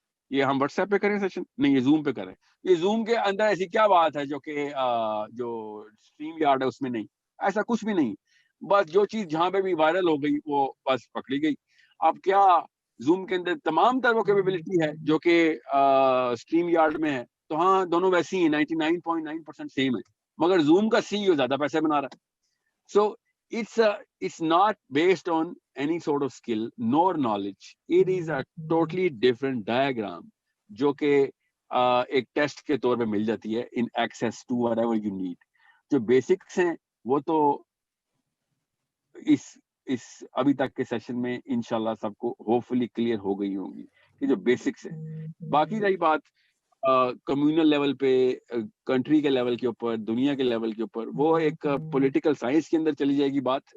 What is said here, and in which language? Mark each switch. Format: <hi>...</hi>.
<ur>یہ ہم what's app پہ کریں سیشن, نہیں یہ زوم پہ کریں. یہ زوم کے اندر ایسی کیا بات ہے جو کہ جو اسٹریم یارڈ ہے اس میں نہیں, ایسا کچھ بھی نہیں. بس جو چیز جہاں پہ بھی وائرل ہو گئی وہ بس پکڑی گئی. اب کیا زوم کے اندر تمام تر وہ کیپیبلٹی ہے جو کہ اسٹریم یارڈ میں ہے؟ تو ہاں دونوں ویسی ہیں, 99.9% سیم ہے, مگر زوم کا سی زیادہ پیسے بنا رہا ہے.</ur> <en>So it's not based on any sort of skill nor knowledge. It is a totally different diagram</en> <ur>جو کہ ایک ٹیسٹ کے طور پہ مل جاتی ہے</ur> <en>in access to whatever you need.</en> <ur>جو بیسکس ہیں وہ تو اس ابھی تک کے سیشن میں انشاءاللہ سب کو ہوپفلی کلیئر ہو گئی ہوں گی کہ جو بیسکس ہیں. باقی رہی بات کمیونل لیول پہ, کنٹری کے لیول کے اوپر, دنیا کے لیول کے اوپر, وہ ایک پولیٹیکل سائنس کے اندر چلی جائے گی بات.</ur>